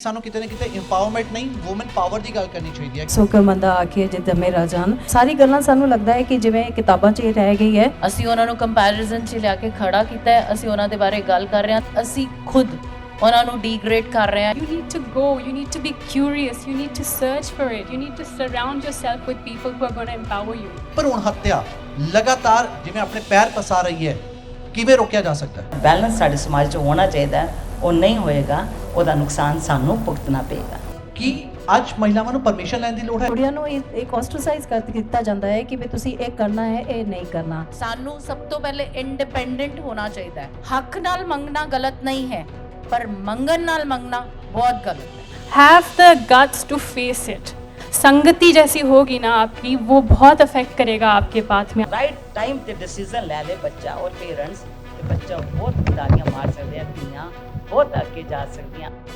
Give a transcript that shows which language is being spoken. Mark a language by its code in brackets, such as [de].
[pa] ਸਾਨੂੰ ਕਿਤੇ ਨਾ ਕਿਤੇ ਇੰਪਾਵਰਮੈਂਟ ਨਹੀਂ ਵੂਮਨ ਪਾਵਰ ਦੀ ਗੱਲ ਕਰਨੀ ਚਾਹੀਦੀ ਹੈ। ਸੋਕਰ ਮੰਦਾ ਆਖੇ ਜਿੱਦ ਮੇਰਾ ਜਾਨ ਸਾਰੀ ਗੱਲਾਂ ਸਾਨੂੰ ਲੱਗਦਾ ਹੈ ਕਿ ਜਿਵੇਂ ਕਿਤਾਬਾਂ 'ਚ ਹੀ ਰਹਿ ਗਈ ਹੈ। ਅਸੀਂ ਉਹਨਾਂ ਨੂੰ ਕੰਪੈਰੀਜ਼ਨ 'ਚ ਲਿਆ ਕੇ ਖੜਾ ਕੀਤਾ ਹੈ, ਅਸੀਂ ਉਹਨਾਂ ਦੇ ਬਾਰੇ ਗੱਲ ਕਰ ਰਹੇ ਹਾਂ, ਅਸੀਂ ਖੁਦ ਉਹਨਾਂ ਨੂੰ ਡੀਗ੍ਰੇਡ ਕਰ ਰਹੇ ਹਾਂ। [en] You need to go, you need to be curious, you need to search for it, you need to surround yourself with people who are going to empower you. [pa] ਭਰੂਣ ਹੱਤਿਆ ਲਗਾਤਾਰ ਜਿਵੇਂ ਆਪਣੇ ਪੈਰ ਪਸਾ ਰਹੀ ਹੈ, ਕਿਵੇਂ ਰੋਕਿਆ ਜਾ ਸਕਦਾ ਹੈ? ਬੈਲੈਂਸ ਸਾਡੇ ਸਮਾਜ 'ਚ ਹੋਣਾ ਚਾਹੀਦਾ ਹੈ, ਉਹ ਨਹੀਂ ਹੋਏਗਾ ਉਹਦਾ ਨੁਕਸਾਨ ਸਾਨੂੰ ਭੁਗਤਣਾ ਪਏਗਾ। ਕੀ ਅੱਜ ਮਹਿਲਾਵਾਂ ਨੂੰ ਪਰਮਿਸ਼ਨ ਲੈਣ ਦੀ ਲੋੜ ਹੈ? ਕੁੜੀਆਂ ਨੂੰ ਇੱਕ ਆਸਟ੍ਰਾਸਾਈਜ਼ ਕਰ ਦਿੱਤਾ ਜਾਂਦਾ ਹੈ ਕਿ ਵੀ ਤੁਸੀਂ ਇਹ ਕਰਨਾ ਹੈ, ਇਹ ਨਹੀਂ ਕਰਨਾ। ਸਾਨੂੰ ਸਭ ਤੋਂ ਪਹਿਲੇ ਇੰਡੀਪੈਂਡੈਂਟ ਹੋਣਾ ਚਾਹੀਦਾ ਹੈ। ਹੱਕ ਨਾਲ ਮੰਗਣਾ ਗਲਤ ਨਹੀਂ ਹੈ, ਪਰ ਮੰਗਣ ਨਾਲ ਮੰਗਣਾ [hi] बहुत गलत है। [en] Have the guts to face it. [hi] संगति जैसी होगी ना आपकी, वो बहुत अफेक्ट करेगा आपके पाथ में। [pa] ਰਾਈਟ ਟਾਈਮ ਤੇ ਡਿਸੀਜਨ ਲੈ ਲੇ ਬੱਚਾ ਔਰ ਪੇਰੈਂਟਸ ਤੇ ਬੱਚਾ ਬਹੁਤ ਤਾਲੀਆਂ ਮਾਰ ਸਕਦੇ ਆ, ਧੀਆਂ ਬਹੁਤ ਅੱਗੇ ਜਾ ਸਕਦੀਆਂ।